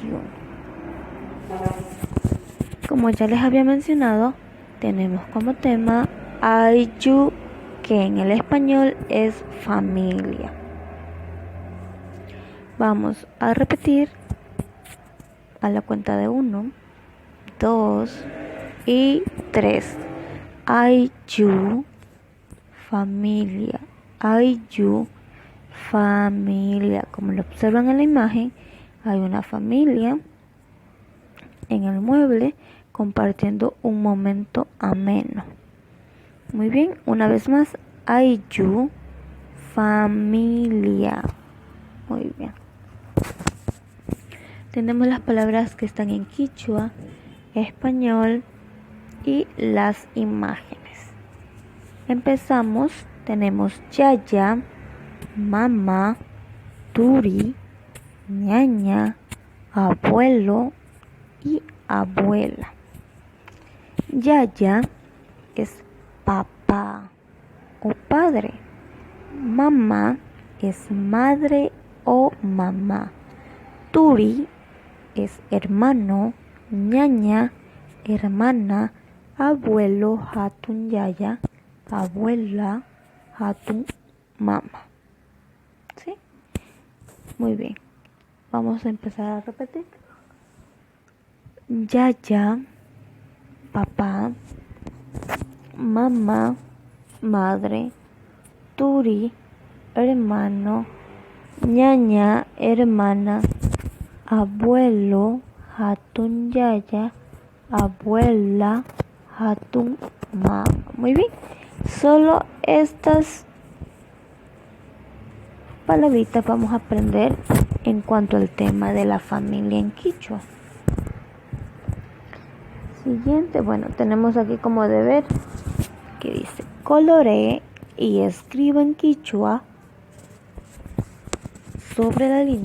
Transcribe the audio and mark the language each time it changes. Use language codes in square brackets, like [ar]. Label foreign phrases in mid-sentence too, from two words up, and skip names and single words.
[es] Como ya les había mencionado, tenemos como tema Ayllu, que en el español es familia. Vamos a repetir a la cuenta de 1, 2 y 3. Ayllu, familia. Ayllu, familia. Como lo observan en la imagen, hay una familia en el mueble compartiendo un momento ameno. Muy bien, una vez más, Ayllu, familia. Muy bien. Tenemos las palabras que están en quichua, español y las imágenes. Empezamos, tenemos [qu] yaya, mamá, turi, ñaña, [es] abuelo y abuela. Yaya es papá o padre. Mamá es madre o mamá. Turi es hermano, ñaña, hermana, abuelo, [qu] hatun yaya, [es] abuela, [qu] hatun mama. [es] ¿Sí? Muy bien. Vamos a empezar a repetir. Yaya, papá, mamá, madre, turi, hermano, ñaña, hermana, abuelo, [qu] hatun yaya, [es] abuela, [qu] hatun mama. [es] Muy bien. Solo estas palabritas vamos a aprender en cuanto al tema de la familia en quichua. Siguiente, bueno, tenemos aquí como deber que dice: coloree y escriba en quichua sobre la línea.